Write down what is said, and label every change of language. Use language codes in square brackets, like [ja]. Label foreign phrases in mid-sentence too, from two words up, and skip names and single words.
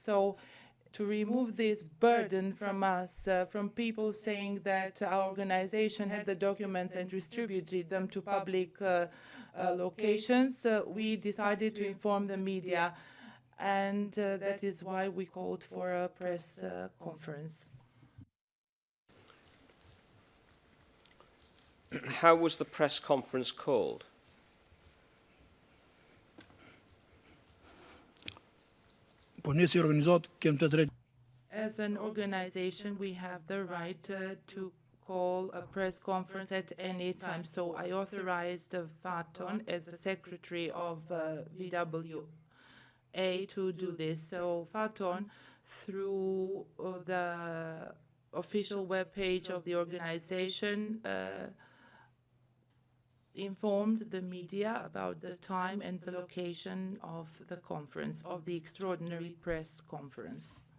[en] So to remove this burden from us, from people saying that our organization had the documents and distributed them to public locations, we decided to inform the media, and that is why we called for a press conference. How was the press conference called? [sq] po ne si organizat kem të drejtë [en] As an organization, we have the right to call a press conference at any time. So I authorized Faton as the secretary of VWA to do this. So Faton, through the official webpage of the organization, informed the media about the time and the location of the conference, of the extraordinary press conference.